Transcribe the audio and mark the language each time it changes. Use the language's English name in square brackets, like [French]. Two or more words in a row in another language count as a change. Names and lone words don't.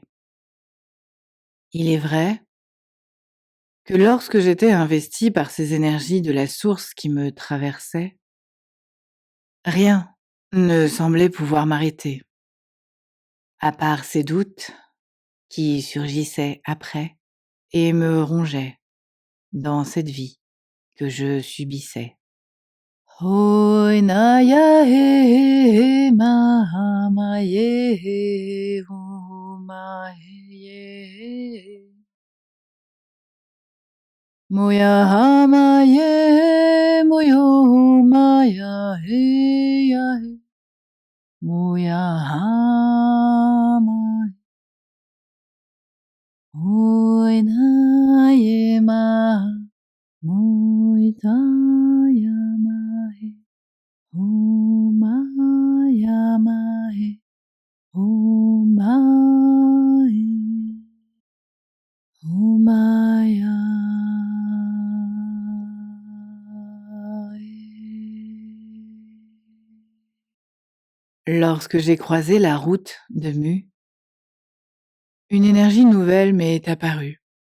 [French] Il est vrai que lorsque j'étais investie par ces énergies de la source qui me traversait, rien ne semblait pouvoir m'arrêter, à part ces doutes qui surgissaient après et me rongeaient dans cette vie que je subissais. Hoi na ya he ma ye ho ma ye moya ha ma ye moyo ma ya he moya ha ma hoi na ye ma moi ta ya ma he oh Maya Mahe, oh Mahe, oh Maya. Lorsque j'ai croisé la route de Mu, une énergie nouvelle m'est apparue.